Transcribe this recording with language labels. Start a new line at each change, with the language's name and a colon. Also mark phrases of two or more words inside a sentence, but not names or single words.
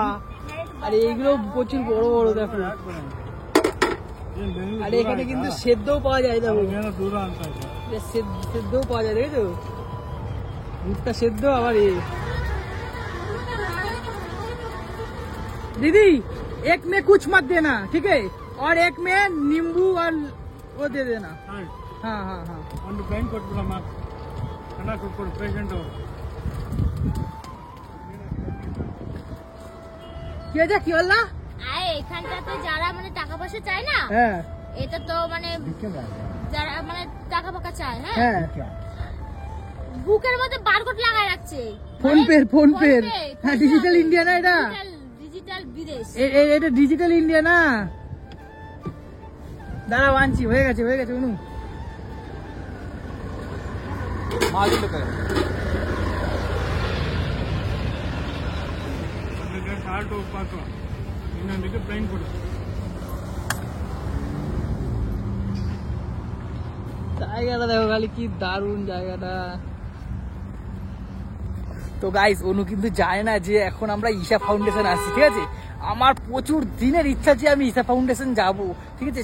Bangla: আর এইগুলো প্রচুর বড় বড়, দেখো। আর এখানে কিন্তু সেদ্ধও পাওয়া যায়, দেখো সেদ্ধও পাওয়া যায়, দেখেছো? ভুট্টা সেদ্ধ। আবার
Hindi: दीदी एक में कुछ मत देना, ठीक है? और एक में नींबू और वो दे देना। हाँ हाँ हाँ
Kannada: ಒಂದು ಪೈನ್ ಕೊಟ್ಬಿಡಮ್ಮ, ಅನ್ನ ಕೊಟ್ಬಿಡು ಪೇಷಂಟ್।
Bangla: কি হয়েছে, কি বললা? আরে এখানটাতে যারা মানে টাকা পয়সা চায় না, হ্যাঁ এটা তো মানে যারা মানে টাকা পাকা চায়, হ্যাঁ, হ্যাঁ, বুকের মধ্যে বারকোড লাগায় রাখছে। ফোন পে হ্যাঁ, ডিজিটাল ইন্ডিয়া না এটা? ডিজিটাল বিদেশ। এটা ডিজিটাল ইন্ডিয়া না? দাঁড়াও আনছি, হয়ে গেছে হয়ে গেছে। অনু
Kannada: ಸಾಲ್ಟು ಉಪ್ಪಾಕು, ಇನ್ನೊಂದಿಗೆ ಪ್ಲೈನ್ ಕೊಡು।
Bangla: জায়গাটা দেখো খালি, কি দারুণ জায়গাটা। তো গাইস, অনু কিন্তু জানে না যে এখন আমরা ঈশা ফাউন্ডেশন আসছি, ঠিক আছে? আমার প্রচুর দিনের ইচ্ছা যে আমি ঈশা ফাউন্ডেশন যাব, ঠিক আছে?